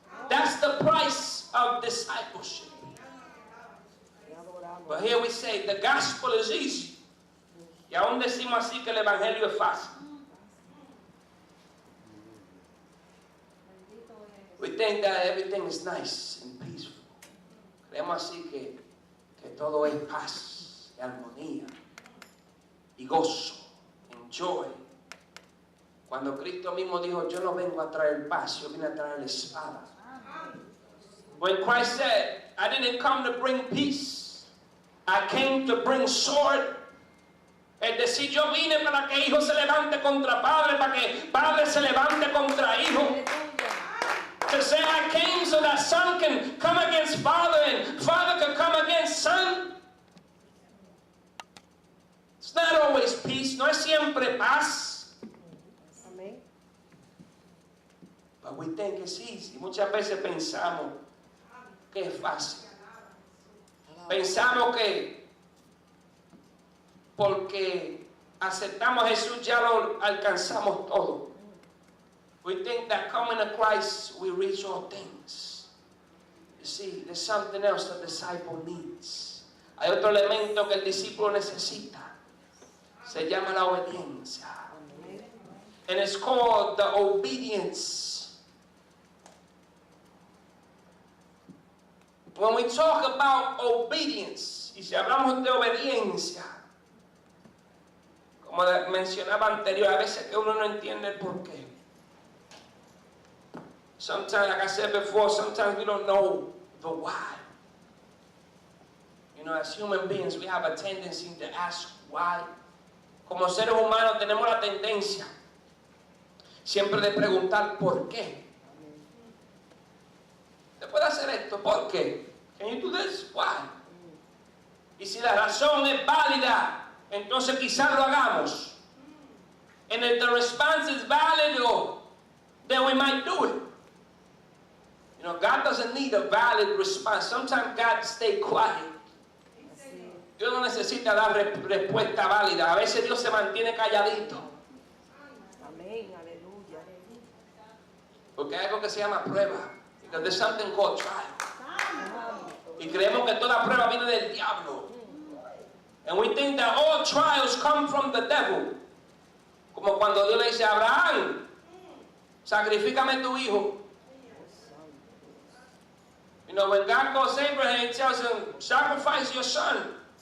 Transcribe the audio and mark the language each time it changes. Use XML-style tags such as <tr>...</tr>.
<en>That's the price of discipleship. But here we say the gospel is easy.</en> <es>Y aún decimos así que el evangelio es fácil.</es> <en>We think that everything is nice and peaceful.</en> <es>Creemos así que todo es paz y armonía y gozo</es> <en>and joy.</en> <es>Cuando Cristo mismo dijo, yo no vengo a traer paz, yo vine a traer la espada.</es> <en>When Christ said, I didn't come to bring peace, I came to bring sword.</en> <es>Es decir, yo vine para que hijo se levante contra padre, para que padre se levante contra hijo.</es> <en>To say I came so that son can come against father and father can come against son. It's not always peace,</en> <es>no es siempre paz. Amén.</es> <en>But we think it's easy.</en> <es>Muchas veces pensamos que es fácil. Pensamos que porque aceptamos a Jesús ya lo alcanzamos todo.</es> <en>We think that coming to Christ we reach all things. You see, there's something else the disciple needs.</en> <es>Hay otro elemento que el discípulo necesita. Se llama la obediencia.</es> <en>And it's called the obedience. When we talk about obedience,</en> <es>y si hablamos de obediencia, como mencionaba anterior, a veces que uno no entiende el por qué.</es> <en>Sometimes, like I said before, sometimes we don't know the why. You know, as human beings, we have a tendency to ask why.</en> <es>Como seres humanos tenemos la tendencia siempre de preguntar por qué. ¿Te puede hacer esto? ¿Por qué?</es> <en>Can you do this? Why?</en> <es>Y si la razón es válida, entonces quizás lo hagamos. And if the response is valid, then we might do it.</es> <en>You know, God doesn't need a valid response. Sometimes God stays quiet.</en> <es>Dios no necesita dar respuesta válida. A veces Dios se mantiene calladito. Amén, aleluya. Porque hay algo que se llama prueba.</es> <en>Because there's something called trial.</en> <es>Y creemos que toda prueba viene del diablo.</es> <en>And we think that all trials come from the devil.</en> <es>Como cuando Dios le dice a Abraham, sacrifícame tu hijo.</es> <en>You know, when God calls Abraham, he tells him, sacrifice your son.</en>